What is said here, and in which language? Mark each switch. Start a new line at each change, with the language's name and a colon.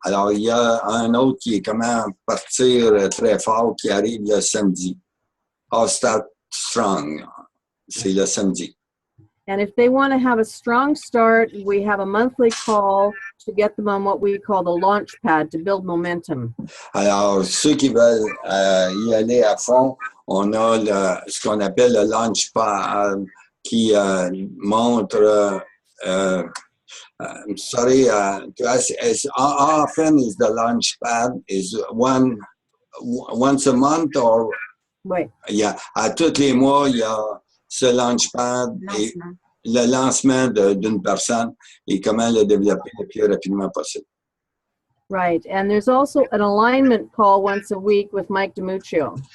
French: Alors, il y a un autre qui est comment partir très fort qui arrive le samedi. How Start Strong. C'est le samedi.
English: And if they want to have a strong start, we have a monthly call to get them on what we call the launch pad to build momentum.
French: Alors, ceux qui veulent y aller à fond, on a ce qu'on appelle le launch pad qui montre
English: I'm sorry, as often is the launch pad is once a month or right.
French: Yeah, à tous les mois, il y a ce launch pad et le lancement d'une personne et comment le développer le plus rapidement possible.
English: Right, and there's also an alignment call once a week with Mike DiMuccio.